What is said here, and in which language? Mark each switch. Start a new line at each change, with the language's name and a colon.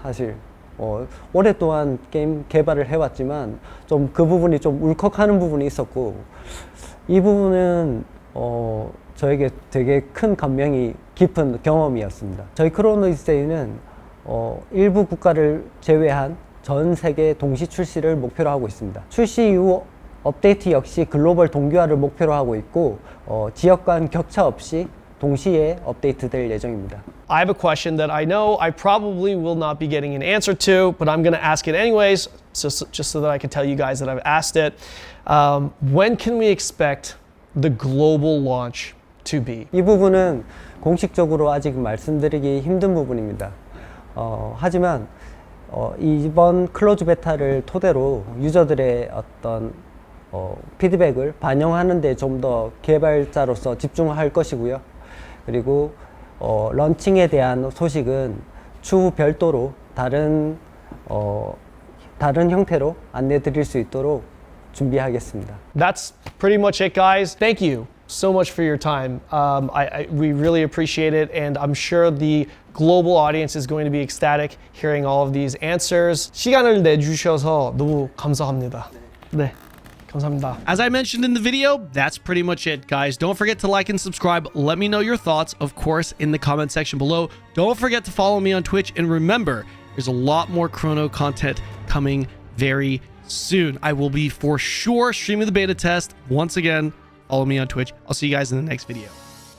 Korean: 사실 오랫동안 게임 개발을 해왔지만 좀 그 부분이 좀 울컥하는 부분이 있었고, 이 부분은 저에게 되게 큰 감명이 깊은 경험이었습니다. 저희 크로노 오디세이는 일부 국가를 제외한 전 세계 동시 출시를 목표로 하고 있습니다. 출시 이후 업데이트 역시 글로벌 동기화를 목표로 하고 있고, 지역 간 격차 없이 동시에 업데이트될 예정입니다.
English: I have a question that I know I probably will not be getting an answer to, but I'm going to ask it anyways, just so that I can tell you guys that I've asked it. When can we expect the global launch to be?
Korean: 이 부분은 공식적으로 아직 말씀드리기 힘든 부분입니다. 하지만 이번 클로즈 베타를 토대로 유저들의 어떤 피드백을 반영하는 데 좀 더 개발자로서 집중할 것이고요. 그리고 런칭에 대한 소식은 추후 별도로 다른 형태로 안내 드릴 수 있도록 준비하겠습니다.
English: That's pretty much it, guys. Thank you so much for your time. We really appreciate it, and I'm sure the global audience is going to be ecstatic hearing all of these answers.
Korean: 시간을 내주셔서 너무 감사합니다. 네, 감사합니다.
English: As I mentioned in the video, that's pretty much it, guys. Don't forget to like and subscribe. Let me know your thoughts, of course, in the comment section below. Don't forget to follow me on Twitch, and remember, there's a lot more Chrono content coming very soon. I will be for sure streaming the beta test once again. Follow me on Twitch. I'll see you guys in the next video.